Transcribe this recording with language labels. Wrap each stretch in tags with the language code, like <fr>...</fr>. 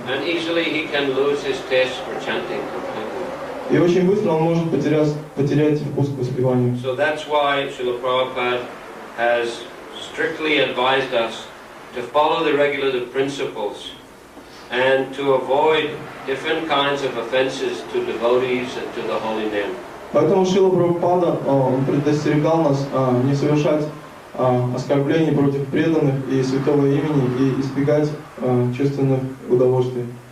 <en>And easily he can lose his taste for chanting completely.</en> <ru>И очень быстро он может потерять вкус к воспеванию.</ru> <en>So that's why Srila Prabhupada has strictly advised us to follow the regulative principles and to avoid different kinds of offenses to devotees and to the holy name.</en> <ru>Поэтому Шрила Прабхупада предостерегал нас не совершать оскорблений против преданных и святого имени и избегать чувственных удовольствий.</ru>